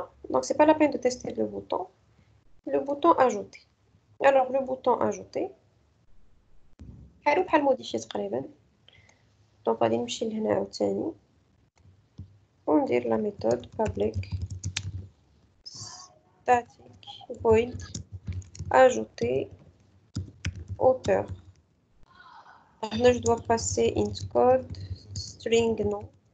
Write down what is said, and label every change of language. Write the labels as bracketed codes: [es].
[fr] Donc, c'est pas la peine de tester le bouton. Le bouton ajouter. Alors, le bouton ajouter. [ar] حنروح modifier تقريبا. Donc, غادي نمشي لهنا عاوتاني. [fr] وندير la méthode public static void ajouter auteur. Là, je dois passer int code string nom.